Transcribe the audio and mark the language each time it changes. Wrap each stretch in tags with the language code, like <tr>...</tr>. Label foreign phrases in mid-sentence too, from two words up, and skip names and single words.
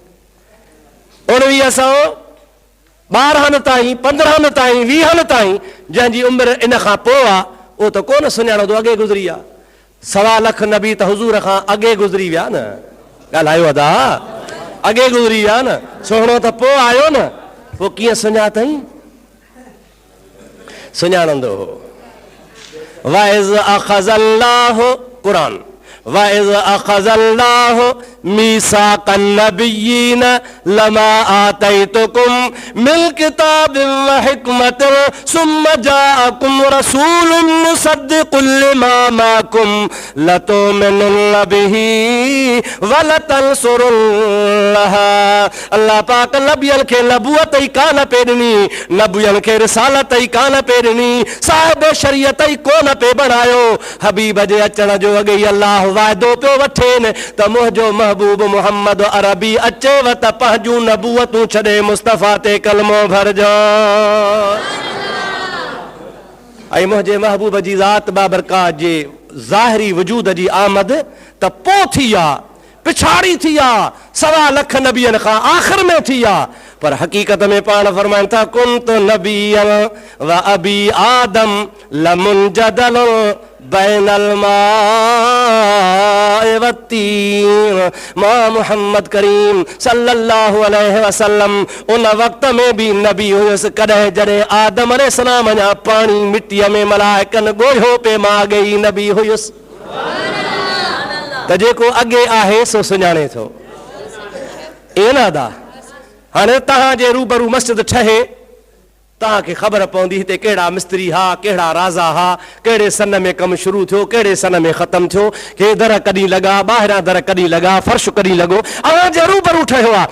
<sd>1912 ताईं 15 ताईं 20 ताईं जंहिंजी उमिरि इन खां पोइ आहे उहो त कोन सुञाणंदो, अॻे गुज़री आहे। 1.25 लख नबी त हुज़ूर खां अॻे गुज़री विया न, ॻाल्हायो अदा, अॻे गुज़री विया न, सोहणो त पोइ आयो न, पोइ कीअं सुञातई? सुञाणंदो हो।</sd> <ar>وإذ أخذ الله قرآن وإذ أخذ الله ميثاق النبيين لما آتيتكم من كتاب وحكمة ثم جاءكم رسول مصدق لما معكم لتؤمنن به ولتنصرنه.</ar> <sd>अल्लाह पाक नबियन खे नबूवत ई कान पे ॾिनी, नबियन खे रिसालत ई कान पे ॾिनी, साहिब शरीयत ई कोन पे बणायो। हबीब जे अचण जो अॻे ई अल्लाह वाइदो पियो वठेनि त मुंहिंजो महबूब मुहम्मद अरबी अचेव त पंहिंजूं नबूवतूं छॾे मुस्तफ़ा ते कलमो भरजो। ऐं मुंहिंजे महबूब जी ज़ात बाबरकात जे ज़ाहिरी वजूद जी आमद त पोइ थी आहे, पिछाड़ी थी आहे, 1.25 लख नबियनि खां आख़िर में थी आहे। पर हकीकत में पाण फरमाइनि था</sd> <ar>كنت نبيا و أبي آدم لمنجدل بين الماء والطين.</ar> <sd>मां मुहम्मद करीम</sd> <ar>صلى الله عليه وسلم</ar> <sd>उन वक़्त में भी नबी हुयुसि कॾहिं जॾहिं आदम अलैहिस्सलाम अञा पाणी मिटीअ में मलाइकनि ॻोल्हियो पे मां अॻे ई नबी हुयुसि। त जेको अॻे आहे सो सुञाणे थो। ईअं न अदा, हाणे तव्हांजे रूबरू मस्जिद ठहे, तव्हांखे ख़बर पवंदी हिते कहिड़ा मिस्त्री हा, कहिड़ा राज़ा हा, कहिड़े सन में कमु शुरू थियो, कहिड़े सन में ख़तमु थियो, के दर कॾहिं लॻा, ॿाहिरां दर कॾहिं लॻा, फर्श कॾहिं लॻो, अव्हांजे रूबरू ठहियो आहे।</sd>